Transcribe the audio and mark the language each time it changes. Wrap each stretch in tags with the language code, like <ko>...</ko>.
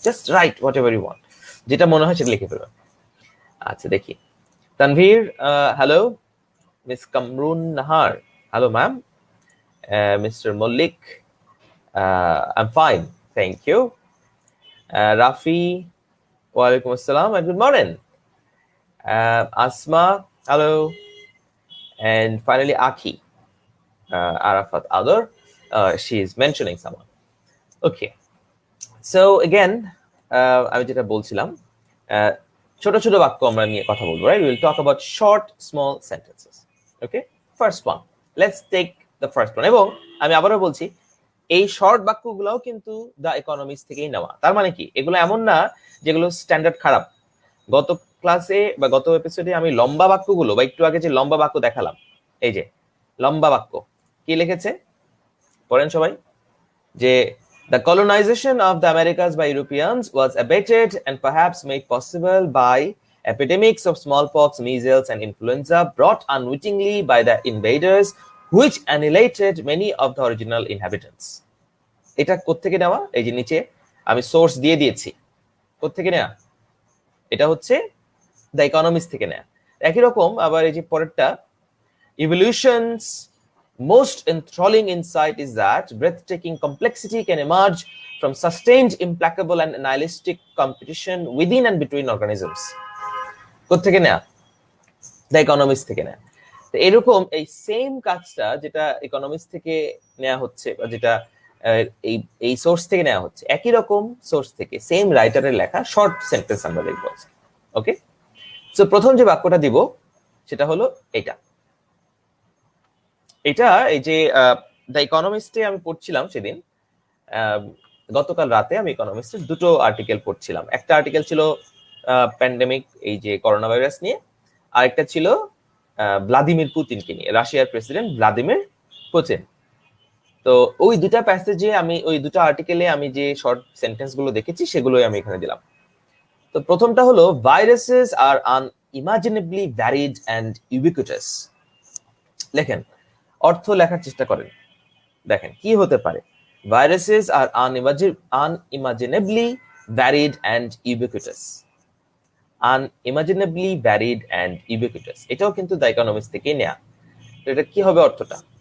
<en>just write whatever you want,</en> <bn>যেটা মনে হয় সেটা লিখে ফেলবেন। আচ্ছা দেখি, Tanvir, hello.</bn> <en>Miss Kamrun Nahar, hello ma'am. Mister Mallick, I am fine, thank you. Rafi, ওয়ালাইকুম আসসালাম and good morning. Asma, hello. And finally Aki, Arafat Ador, she is mentioning someone. Okay, so again,</en> <bn>আমি যেটা বলছিলাম, ছোট ছোট বাক্য আমরা নিয়ে কথা বলবো,</bn> <en>right? We will talk about short small sentences. Okay, first one, let's take the first one.</en> <bn>এবং আমি আবারও বলছি, এই শর্ট বাক্যগুলোও কিন্তু দ্য ইকোনমিক্স থেকেই নেওয়া। তার মানে কি, এগুলো এমন না যেগুলো স্ট্যান্ডার্ড খারাপ। গত ক্লাসে বা গত এপিসোডে আমি লম্বা বাক্যগুলো, বা একটু আগে যে লম্বা বাক্য দেখালাম, এই যে লম্বা বাক্য কি লিখেছে পড়েন সবাই, যে</bn> <en>the colonization of the Americas by Europeans was abated and perhaps made possible by epidemics of smallpox, measles, and influenza brought unwittingly by the invaders, which annihilated many of the original inhabitants.</en> <bn>এটা কোত্থেকে নেওয়া? এই যে নিচে আমি source দিয়ে দিয়েছি, কোত্থেকে নেওয়া? এটা হচ্ছে দ্য ইকোনমিক্স থেকে নেওয়া। একই রকম আবার এই যে পরেরটা,</bn> <en>evolution's most enthralling insight is that breathtaking complexity can emerge from sustained, implacable, and nihilistic competition within and between organisms.</en> <bn>কোত্থেকে নেওয়া? দ্য ইকোনমিক্স থেকে নেওয়া। তো এরকম এই সেম কাজটা যেটা ইকোনমিক্স থেকে নেওয়া হচ্ছে, বা যেটা এই সোর্স থেকে নেওয়া হচ্ছে, একই রকম সোর্স থেকে সেম রাইটারের লেখা শর্ট সেন্টেন্স আমরা লিখব। ওকে, সো প্রথম যে বাক্যটা দিব সেটা হলো এটা। এটা এই যে দ্য ইকোনমিস্টে আমি পড়ছিলাম সেদিন, গতকাল রাতে আমি ইকোনমিস্টের দুটো আর্টিকেল পড়ছিলাম। একটা আর্টিকেল ছিল প্যান্ডেমিক, এই যে করোনা ভাইরাস নিয়ে, আর একটা ছিল ভ্লাদিমির পুতিনকে নিয়ে, রাশিয়ার প্রেসিডেন্ট ভ্লাদিমির পুতিন। তো ওই দুটা প্যাসেজে আমি, ওই দুটো আর্টিকেলে আমি যে শর্ট সেন্টেন্স গুলো দেখেছি সেগুলোই আমি এখানে দিলাম। তো প্রথমটা হলো,</bn> <en>Viruses are unimaginably varied and ubiquitous.</en> <bn>লেখেন, অর্থ লেখার চেষ্টা করেন, দেখেন কি হতে পারে।</bn> <en>Viruses are unimaginably varied and ubiquitous. unimaginably varied and ubiquitous,</en> <bn>এটাও কিন্তু দ্য ইকোনমিক্স থেকে নেয়া। তো এটা কি হবে অর্থটা?</bn>